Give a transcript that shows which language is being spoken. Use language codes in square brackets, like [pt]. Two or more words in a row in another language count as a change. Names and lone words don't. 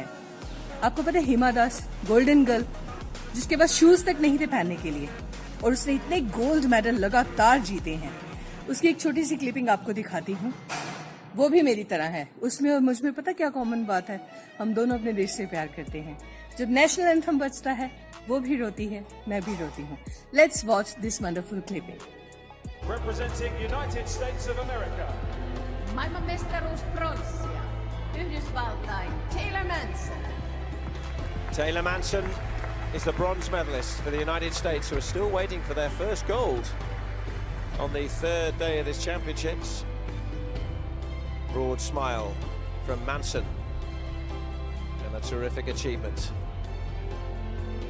[hi] आपको पता है हिमा दास, [en] golden girl, [hi] जिसके पास शूज तक नहीं थे पहनने के लिए, और उसने इतने [en] gold medal [hi] लगातार जीते हैं. उसकी एक छोटी सी क्लिपिंग आपको दिखाती हूँ. वो भी मेरी तरह है. उसमें और मुझ में पता क्या कॉमन बात है, हम दोनों अपने देश से प्यार करते हैं. जब [en] national anthem [hi] बजता है, वो भी रोती है, मैं भी रोती हूँ. [en] let's watch this wonderful clipping. Representing United States of America. [fi] Maailmanmestaruus pronssia. Yhdysvaltain Taylor Manson. [en] Taylor Manson is the bronze medalist for the United States, who are still waiting for their first gold on the third day of this championships. Broad smile from Manson, and a terrific achievement.